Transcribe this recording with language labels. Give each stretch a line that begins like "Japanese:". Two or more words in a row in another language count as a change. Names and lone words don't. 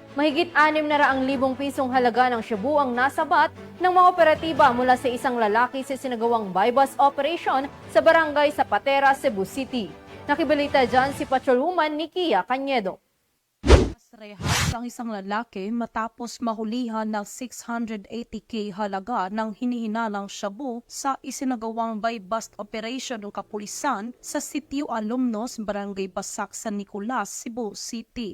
Filipino: Mahigit 600,000 pisong halaga ng shabu ang nasabat ng mga operatiba mula sa isang lalaki sa sinagawang
English: buy-bust operation
Filipino: sa barangay Zapatera, Cebu City. Nakibalita dyan si Patrolwoman Nikia Cañedo. Rehas ang isang lalaki matapos mahulihan ng 680K halaga ng hinihinalang shabu sa isinagawang
English: buy-bust operation
Filipino: ng kapulisan sa Sitio Alumnos, Barangay Basak, San Nicolas, Cebu City.